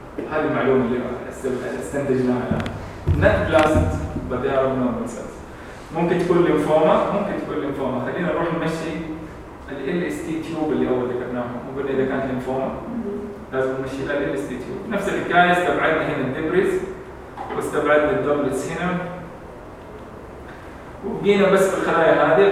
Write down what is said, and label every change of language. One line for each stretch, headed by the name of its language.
Arabic: هذه المعلومة اللي استنتجناها الآن.
English: Not blast but they are normal cells.
Arabic: ممكن تكون لينفوما خلينا نروح نمشي ال LST tube اللي أول ذكرناه وقلنا إذا كانت لينفوما لازم نمشي ال LST tube. نفس الحكاية استبعدنا هنا الدبريز واستبعدنا الدوبلتس هنا وبقينا بس بالخلايا هذه.